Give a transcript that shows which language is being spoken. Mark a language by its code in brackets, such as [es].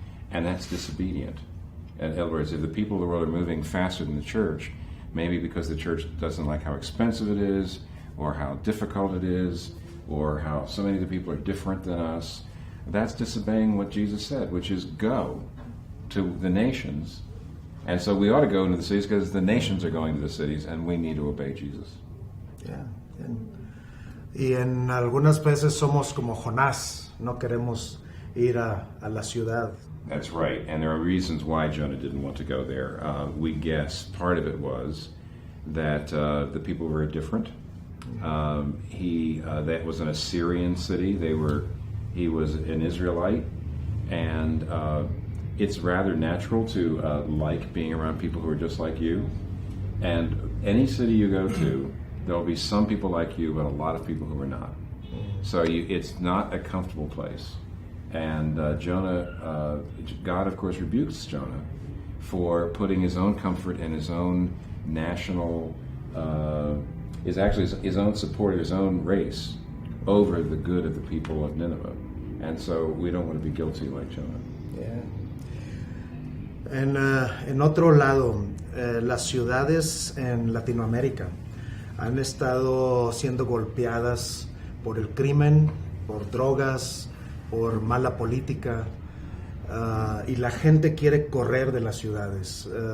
[en] And that's disobedient. In other words, if the people of the world are moving faster than the church, maybe because the church doesn't like how expensive it is, or how difficult it is, or how so many of the people are different than us, that's disobeying what Jesus said, which is go to the nations. And so we ought to go into the cities because the nations are going to the cities and we need to obey Jesus. Yeah. [es] Y en algunas veces somos como Jonás, no queremos ir a la ciudad. [en] That's right, and there are reasons why Jonah didn't want to go there. We guess part of it was that the people were different. That was an Assyrian city. He was an Israelite, and it's rather natural to like being around people who are just like you. And any city you go to, there'll be some people like you, but a lot of people who are not. So it's not a comfortable place. And Jonah, God of course rebukes Jonah for putting his own comfort and his own national, his own support of his own race over the good of the people of Nineveh. And so we don't want to be guilty like Jonah. Yeah. [es] En otro lado, las ciudades en Latinoamérica han estado siendo golpeadas por el crimen, por drogas, por mala política, y la gente quiere correr de las ciudades.